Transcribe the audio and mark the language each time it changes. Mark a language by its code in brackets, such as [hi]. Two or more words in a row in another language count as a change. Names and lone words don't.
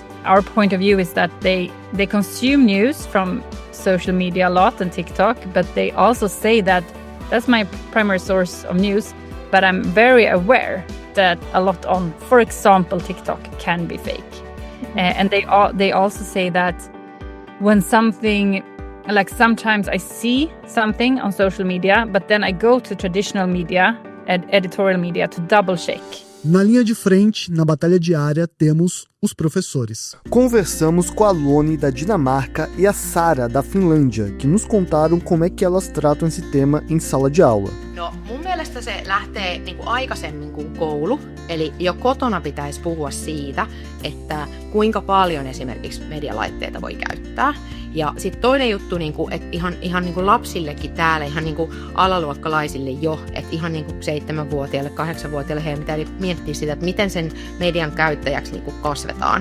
[en] Our point of view is that they consume news from social media a lot and TikTok, but they also say that that's my primary source of news, but I'm very aware that a lot on, for example, TikTok can be fake. And they also say that when something, like sometimes I see something on social media, but then I go to traditional media, editorial media, to double check. [pt] Na linha de frente, na batalha diária, temos os professores. Conversamos com a Luana da Dinamarca e a Sara da Finlândia, que nos contaram como é que elas tratam esse tema em sala de aula. [fi] No, mun mielestä se lähtee aikaisemmin kuin koulu, eli jo kotona pitäisi puhua siitä, että kuinka paljon esimerkiksi medialaitteita voi käyttää. Ja sitten toinen juttu, että ihan lapsillekin täällä, ihan alaluokkalaisille jo, että ihan 7-vuotiaille, 8-vuotiaille heidän pitää miettiä sitä, että miten sen median käyttäjäksi kasvetaan.